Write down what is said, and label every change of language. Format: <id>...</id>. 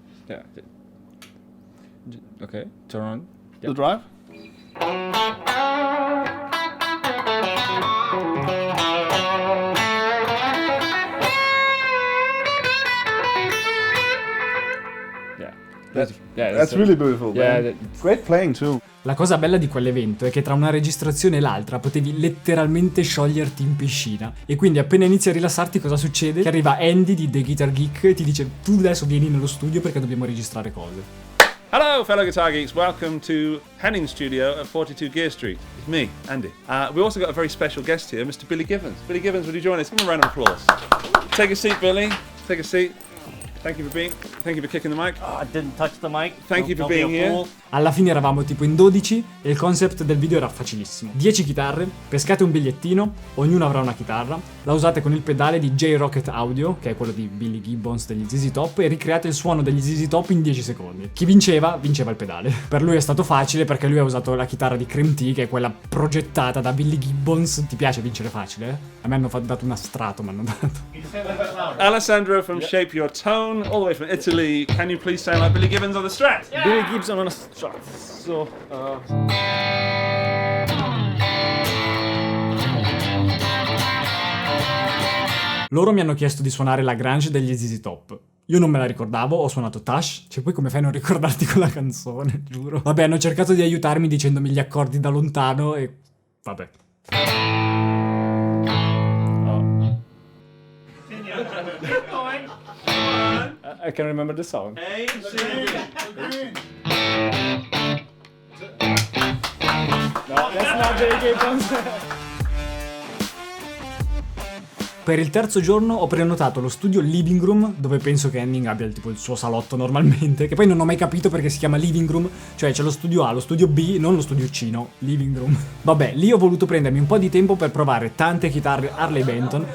<en>Yeah. Okay, turn on. The drive. That's really beautiful. Yeah, Great playing too.</en> <it>La cosa bella di quell'evento è che tra una registrazione e l'altra potevi letteralmente scioglierti in piscina. E quindi appena inizi a rilassarti cosa succede? Che arriva Andy di The Guitar Geek e ti dice tu adesso vieni nello studio perché dobbiamo registrare cose.</it> <en>Hello, fellow guitar geeks. Welcome to Henning Studio at 42 Gear Street. It's me, Andy. We also got a very special guest here, Mr. Billy Gibbons. Billy Gibbons, would you join us? Give him a round of applause. Take a seat, Billy. Take a seat. Thank you for kicking the mic. Oh, I didn't touch the mic. Thank you for being here.</en> <it>Alla fine eravamo tipo in 12 e il concept del video era facilissimo. 10 chitarre, pescate un bigliettino, ognuno avrà una chitarra, la usate con il pedale di J-Rocket Audio, che è quello di Billy Gibbons degli ZZ Top, e ricreate il suono degli ZZ Top in 10 secondi. Chi vinceva il pedale. Per lui è stato facile perché lui ha usato la chitarra di Cream Tea, che è quella progettata da Billy Gibbons. Ti piace vincere facile? A me hanno dato una strato, mi hanno dato.</it> <en>Alessandro from Shape Your Tone, all the way from Italy. Can you please sound like Billy Gibbons on the Strat? Yeah. Billy Gibson on a Strat. So,</en> <it>Loro mi hanno chiesto di suonare la Grange degli ZZ Top. Io non me la ricordavo, ho suonato Tash. Cioè, poi come fai a non ricordarti quella canzone, giuro. Vabbè, hanno cercato di aiutarmi dicendomi gli accordi da lontano e... vabbè.</it> <en>I can remember the song. No, that's not Billy Gibbons.</en> <it>Per il terzo giorno ho prenotato lo studio Living Room, dove penso che Henning abbia tipo il suo salotto normalmente, che poi non ho mai capito perché si chiama Living Room, cioè c'è lo studio A, lo studio B, non lo studio C, no, Living Room. Vabbè, lì ho voluto prendermi un po' di tempo per provare tante chitarre Harley Benton.</it>